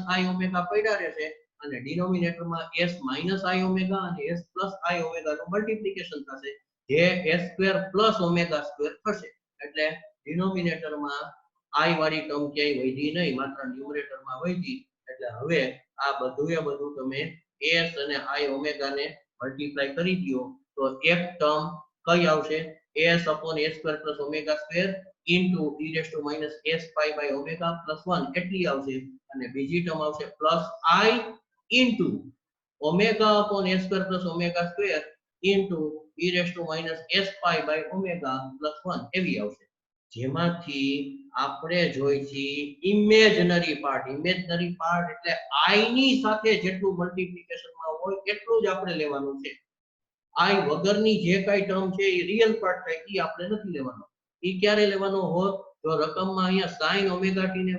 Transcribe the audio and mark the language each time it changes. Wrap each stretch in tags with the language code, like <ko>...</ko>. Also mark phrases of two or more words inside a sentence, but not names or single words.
<en>i omega</en> <gu>પડ્યા રહેશે અને ડિનોમિનેટરમાં</gu> <en>s minus i omega</en> <gu>અને</gu> <en>s plus i omega</en> <gu>નું મલ્ટીપ્લિકેશન થશે જે</gu> <en>s square plus omega square</en> <gu>થશે એટલે ડિનોમિનેટરમાં i વાળી ટર્મ ક્યાંય વધી નહીં માત્ર ન્યુમરેટરમાં વધી એટલે હવે આ બધું તમે s અને</gu> <en>i omega</en> <gu>ને મલ્ટીપ્લાય કરી દો તો એક ટર્મ કઈ આવશે</gu> <en>s upon a square plus omega square into e raised to minus s pi by omega plus 1</en> <gu>એટલી આવશે અને બીજી ટર્મ આવશે</gu> <en>plus i into omega upon a square plus omega square into e raised to minus s pi by omega plus 1</en> <gu>એવી આવશે જેમાંથી આપણે જોઈ છે</gu> <en>imaginary part</en> <gu>એટલે i ની સાથે જેટલું મલ્ટીપ્લિકેશન માં હોય એટલું જ આપણે લેવાનું છે i વગરની જે કઈ ટર્મ છે એ</gu> <en>real part</en> <gu>થાય એ આપણે નથી લેવાનો એ ક્યારે લેવાનો હોત જો રકમમાં અહીંયા</gu> <en>sin omega t</en> <gu>ને</gu>